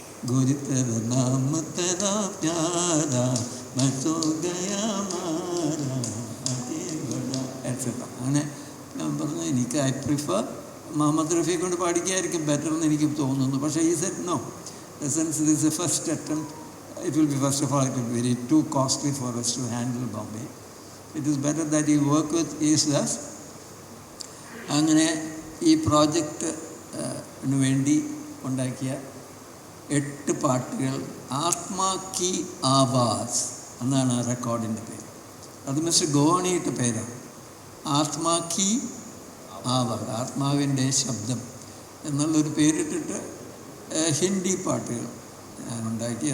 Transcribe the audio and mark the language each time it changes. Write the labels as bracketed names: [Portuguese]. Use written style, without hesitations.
[Hindi] ഗോരി തെരാ നാം തെരാ പ്യാരാ मैं तो गया मारा आगे बढ़ा എക്സെട്ര. [Malayalam] അങ്ങനെ ഞാൻ പറഞ്ഞു, എനിക്ക് [English] I prefer [Malayalam] മുഹമ്മദ് റഫീ കൊണ്ട് പാടിക്കായിരിക്കും ബെറ്റർ എന്ന് എനിക്ക് തോന്നുന്നു. പക്ഷേ ഈ [English] Set no, since this a first attempt it will be, first of all, it will be very too costly for us to handle Bombay. It is better that you work with Yesudas. [Malayalam] അങ്ങനെ ഈ പ്രോജക്റ്റിന് വേണ്ടി ഉണ്ടാക്കിയ 8 പാട്ടുകൾ ആത്മാ കി ആവാസ് എന്നാണ് ആ റെക്കോർഡിൻ്റെ പേര്. അത് മിസ്റ്റർ ഗോവാണിയുടെ പേരാണ്. ആത്മാ കി ആവാസ്, ആത്മാവിൻ്റെ ശബ്ദം എന്നുള്ളൊരു പേരിട്ടിട്ട് ഹിന്ദി പാട്ടുകൾ ഞാനുണ്ടാക്കി.